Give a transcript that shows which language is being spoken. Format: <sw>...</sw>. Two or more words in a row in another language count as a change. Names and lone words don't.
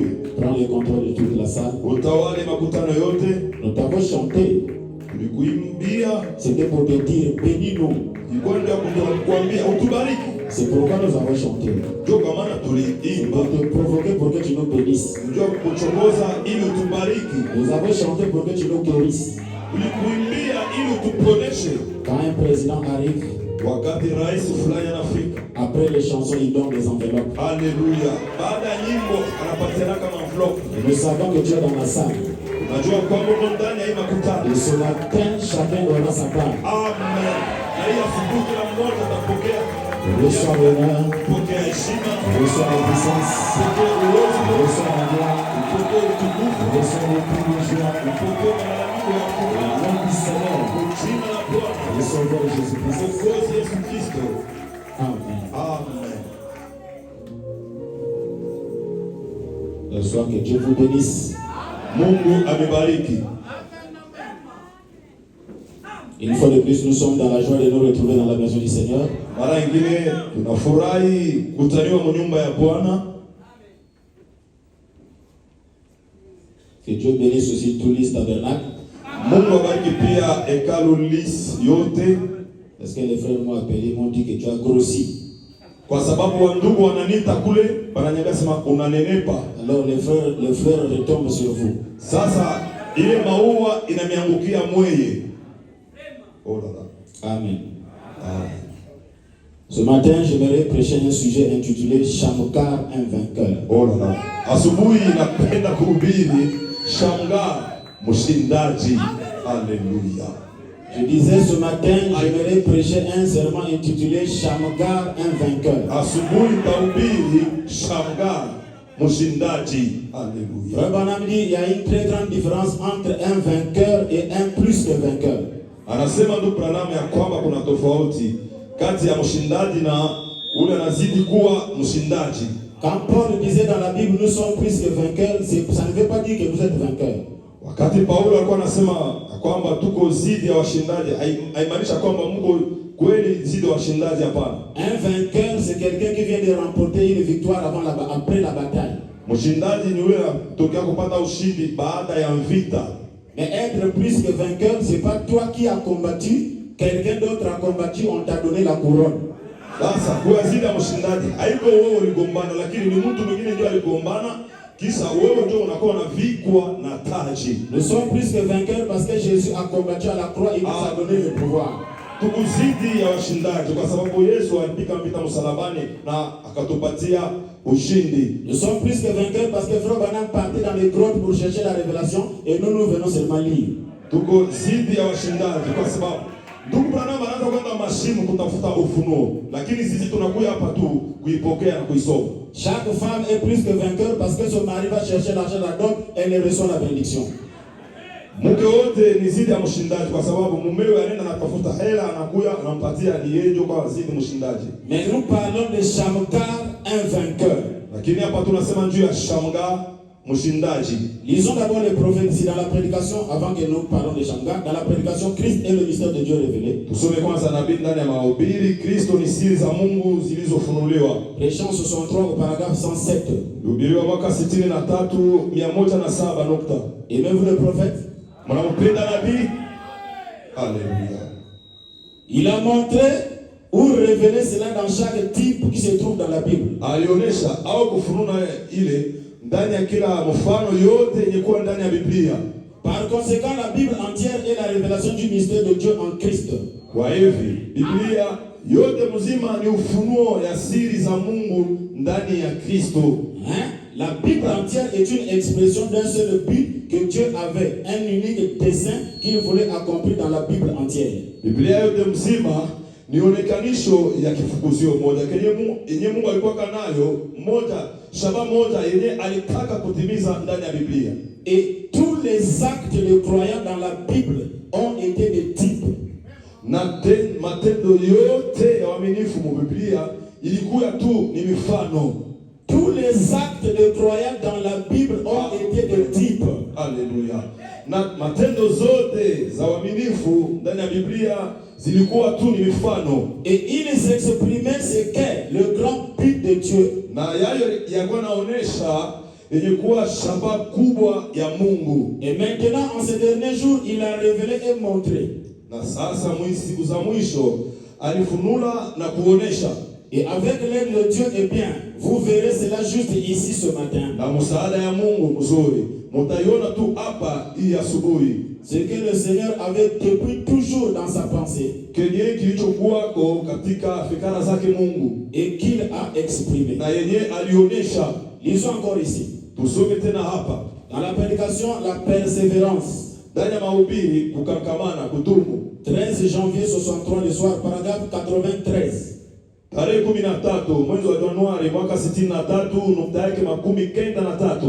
<fr>Prends le contrôle de toute la salle.</fr> <sw>Utawale makutano yote.</sw> <fr>Nous t'avons chanté.</fr> <sw>Tulikuimbia,</sw> <fr>C'était pour te dire, bénis-nous.</fr> <sw>ilikuwa ndio kukuambia utubariki.</sw> <fr>C'est pourquoi nous avons chanté.</fr> <sw>Ndio kwa maana</sw> <fr>C'est</fr> <sw>tuliimba,</sw> <fr>pour te provoquer pour que tu nous bénisses.</fr> <sw>ndio kukuchokoza ili utubariki.</sw> <fr>Nous avons chanté pour que tu nous guérisses.</fr> <sw>Tulikuimbia ili utuponeshe.</sw> <fr>Quand un président arrive,</fr> <sw>Wakati rais fulani anafika,</sw> <fr>après les chansons, il donne des enveloppes.</fr> <sw>haleluya, baada ya nyimbo anapatiana kama envelope.</sw> <fr>Et nous savons que tu es dans la salle.</fr> <sw>Unajua kwamba uko ndani ya hii makutano.</sw> <fr>Et ce matin, chacun aura sa part. Amen.</fr> <sw>Na hii asubuhi kila mmoja atapokea</sw> <fr>Reçois l'honneur,</fr> <sw>pokea heshima,</sw> <fr>reçois la puissance,</fr> <sw>pokea uwezo,</sw> <fr>reçois la gloire,</fr> <sw>pokea utukufu,</sw> <fr>reçois le prix de joie.</fr> <sw>pokea malalamiko ya</sw> <fr>Au</fr> <sw>furaha.</sw> <fr>nom du Seigneur,</fr> <sw>Kwa jina la Bwana,</sw> <fr>le Sauveur Jésus-Christ.</fr> <sw>Mwokozi Yesu Kristo. Amen. Amen.</sw> <fr>Le soir, que Dieu vous bénisse.</fr> <sw>Mungu amebariki.</sw> <fr>Une fois de plus, nous sommes dans la joie de nous retrouver dans la maison du Seigneur.</fr> <sw>Mara nyingine tunafurahi kutaniwa mu nyumba ya Bwana.</sw> <fr>Que Dieu bénisse aussi tous les tabernacles.</fr> <sw>Mungu abariki pia hekalu lis yote,</sw> <fr>Parce que les frères m'ont appelé, m'ont dit que tu as grossi.</fr> <sw>kwa sababu wandugu wananiita kule, wananiambia sema unanenepa.</sw> <fr>Alors les fleurs retombent sur vous.</fr> <sw>Sasa ile maua inamiangukia mweye.</sw> <fr>Oh là là. Amen. Amen. Ce matin, j'aimerais prêcher un sujet intitulé Shamgar, un vainqueur. Oh là là.</fr> <sw>Asubuhi napenda kuhubiri Shamgar, mshindaji. Haleluya.</sw> <fr>Je disais ce matin, j'aimerais prêcher un sermon intitulé Shamgar, un vainqueur.</fr> <sw>Asubuhi tahubiri Shamgar, mshindaji. Haleluya.</sw> <fr>Frère Branham dit il y a une très grande différence entre un vainqueur et un plus que vainqueur.</fr> <sw>Anasema ndugu Branham ya kwamba kuna tofauti kati ya mshindaji na ule anazidi kuwa mshindaji.</sw> <fr>Quand Paul disait dans la Bible nous sommes plus que vainqueurs, ça ne veut pas dire que vous êtes vainqueur.</fr> <sw>Wakati Paulo alikuwa anasema kwamba tuko zidi ya washindaji, haimaanisha kwamba mko kweli zidi ya washindaji, hapana.</sw> <fr>Un vainqueur c'est quelqu'un qui vient de remporter une victoire après la bataille.</fr> <sw>Mshindaji ni yule anatokea kupata ushindi baada ya vita.</sw> <fr>Mais être plus que vainqueur, c'est pas toi qui as combattu, quelqu'un d'autre a combattu, on t'a donné la couronne.</fr> <sw>Sasa kwa zidi ya mshindaji haiko wewe uligombana, lakini ni mtu mwingine ndio aligombana, kisha wewe ndio unakuwa na vikwa na taji.</sw> <fr>Nous sommes plus que vainqueurs parce que Jésus a combattu à la croix et nous a donné le pouvoir.</fr> <sw>Tuko zidi ya washindaji kwa sababu Yesu alipika vita msalabani na akatupatia ushindi.</sw> <fr>Nous sommes plus que vainqueurs parce que Frère Branham partait dans les grottes pour chercher la révélation et nous venons seulement lire.</fr> <sw>Tuko zidi ya washindaji kwa sababu ndugu Branham anaanza kwenda mashimo kutafuta ufunuo, lakini sisi tunakuja hapa tu kuipokea na kuisoma.</sw> <fr>Chaque femme est plus que vainqueur parce que son mari va chercher l'argent là-dedans, elle reçoit la bénédiction.</fr> <sw>Mke wote ni zidi ya mshindaji kwa sababu mumewe anaenda anatafuta hela, anakuja anampatia, ni yeye ndio kwa zidi mshindaji.</sw> <fr>Mais nous parlons de Shamgar, un vainqueur.</fr> <sw>Lakini hapa tunasema juu ya Shamgar, mshindaji.</sw> <fr>Lisons d'abord les prophètes ici dans la prédication avant que nous parlons de Shamgar. Dans la prédication, Christ est le mystère de Dieu révélé.</fr> <sw>Tusome kwanza nabii ndani ya mahubiri, Kristo ni siri za Mungu zilizofunuliwa.</sw> <fr>Prêchant 63 au paragraphe 107.</fr> <sw>Hubiriwa mwaka 63 107 nukta.</sw> <fr>Aimez-vous le prophète?</fr> <sw>Mnampenda nabii?</sw> <fr>Alléluia. Il a montré ou révélé cela dans chaque type qui se trouve dans la Bible.</fr> <sw>Alionyesha au kufunua ile ndani ya kila mfano yote yenye kuwa ndani ya Biblia.</sw> <fr>Par conséquent, la Bible entière est la révélation du mystère de Dieu en Christ.</fr> <sw>Kwa hivi Biblia yote mzima ni ufunuo ya siri za Mungu ndani ya Kristo.</sw> <fr>La Bible entière est une expression d'un seul but que Dieu avait, un unique dessein qu'il voulait accomplir dans la Bible entière.</fr> <sw>Biblia yote mzima ni onekanisho ya kifukuzio moja yenye Mungu alikuwa nayo moja, shaba moja yenye alitaka kutimiza ndani ya Biblia.</sw> <fr>Et tous les actes de croyants dans la Bible ont été des types.</fr> <sw>Na matendo yote ya waaminifu mu Biblia ilikuwa tu ni mifano.</sw> <fr>Tous les actes de croyants dans la Bible ont été des types. Alléluia.</fr> <sw>Na matendo zote za waaminifu ndani ya Biblia zilikuwa tu ni mifano.</sw> <fr>Et ils exprimaient ce qu'est le grand but de Dieu.</fr> <sw>Na yayo yalikuwa naonesha yenye kuwa shamba kubwa ya Mungu.</sw> <fr>Et maintenant, en ces derniers jours, il a révélé et montré.</fr> <sw>Na sasa siku za mwisho alifunula na kuonesha.</sw> <fr>Et avec l'aide de Dieu, eh bien, vous verrez cela juste ici ce matin.</fr> <sw>Na msaada ya Mungu mzuri, mtaiona tu hapa hii asubuhi.</sw> <fr>Ce que le Seigneur avait depuis toujours dans sa pensée.</fr> <sw>Kenye kilichokuwako katika fikra zake Mungu.</sw> <fr>Et qu'il a exprimé.</fr> <sw>Na yenye alionesha.</sw> <fr>Lisons encore ici.</fr> <sw>Tusome tena hapa.</sw> <fr>Dans la prédication, la persévérance.</fr> <sw>Ndani ya mahubiri kukangamana, kudumu.</sw> <fr>13 janvier 63 le soir, paragraphe 93.</fr> <sw>Tarehe 13 mwezi wa Januari mwaka 63 nukta yake 93.</sw>